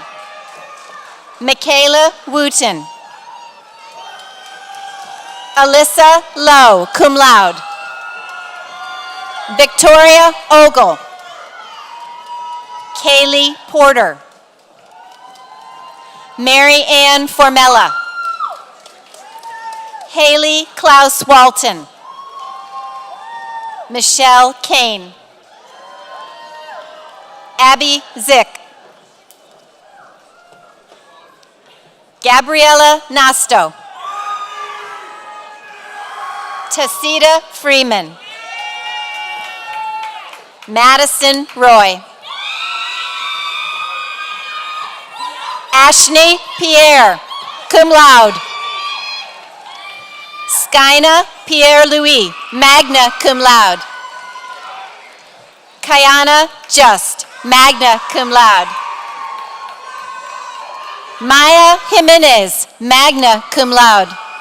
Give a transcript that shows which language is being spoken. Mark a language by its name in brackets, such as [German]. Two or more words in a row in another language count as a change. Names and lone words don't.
[English] Michaela Wooten. Alyssa Lowe, [Latin] cum laude. [English] Victoria Ogle. Kaylee Porter. Mary Ann Formella. Haley Klaus Walton. Michelle Kane. Abby Zick. Gabriella Nasto. Tacita Freeman. Madison Roy. Ashney Pierre, [Latin] cum laude. [English] Skyna Pierre-Louis, [Latin] magna cum laude. [English] Kayana Just, [Latin] magna cum laude. [English] Maya Jimenez, [Latin] magna cum laude.